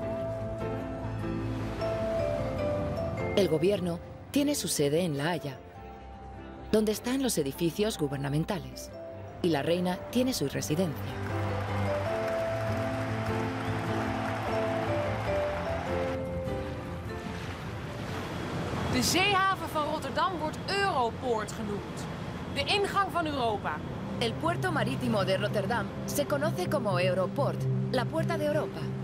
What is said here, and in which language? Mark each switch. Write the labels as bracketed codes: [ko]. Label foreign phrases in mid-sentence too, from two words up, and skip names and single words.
[es] El gobierno tiene su sede en La Haya, donde están los edificios gubernamentales, y la reina tiene su residencia. [nl] De zeehaven van Rotterdam wordt Europoort genoemd. De ingang van Europa. [es] El puerto marítimo de Rotterdam se conoce como Europort, la puerta de Europa.